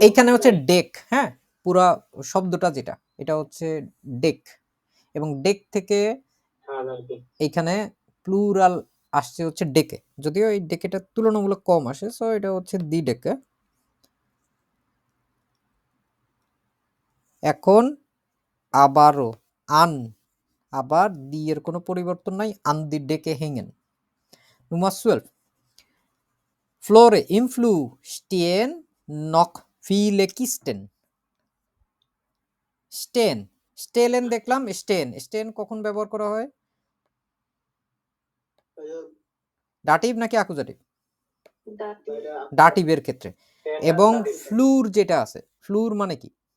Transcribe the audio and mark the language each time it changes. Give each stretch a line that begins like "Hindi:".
Bangla: এইখানে হচ্ছে ডেক, হ্যাঁ, পুরা শব্দটা যেটা, এটা হচ্ছে ডেক, এবং ডেক থেকে এইখানে প্লুরাল আসছে হচ্ছে ডেকে, যদিও এই ডেকেটা তুলনামূলক কম আসে, সো এটা হচ্ছে দি ডেকে। এখন আবারও আন, আবার দি এর কোনো পরিবর্তন নাই, আন দি ডেকে হেঙ্গেন।
German: Nummer 12. Flore im Flur stehen noch viele Kisten.
Bangla: Stehen, স্টেলেন দেখলাম, স্টেন, স্টেন কখন ব্যবহার করা হয়? ডাটিভ নাকি আকুজাটিভ? ডাটিভের ক্ষেত্রে। এবং ফ্লুর যেটা আছে, ফ্লুর মানে কি?